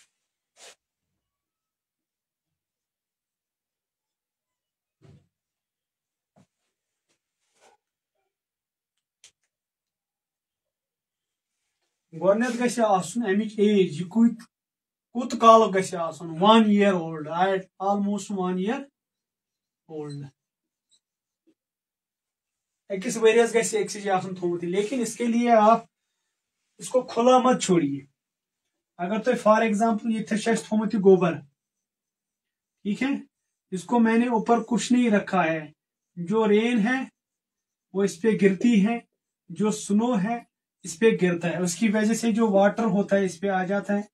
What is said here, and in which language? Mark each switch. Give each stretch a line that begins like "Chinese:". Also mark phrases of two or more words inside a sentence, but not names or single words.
Kashmiri: गोरनेत गछ आसुन अमिच एज, ये कुत काल गछ आसुन
English: 1 year old, almost 1 year old।
Kashmiri: अकिस वरियस गछ एक्सचेंज आसुन थोमुत,
Hindi: लेकिन इसके लिए आप इसको खुला मत छोड़िए। अगर तो
English: for example
Hindi: ये थोमुत गोबर, ठीक है, इसको मैंने ऊपर कुछ नहीं रखा है, जो रेन है वो इस पे गिरती है, जो स्नो है इस पे गिरता है, उसकी वजह से जो वाटर होता है इस पे आ जाता है।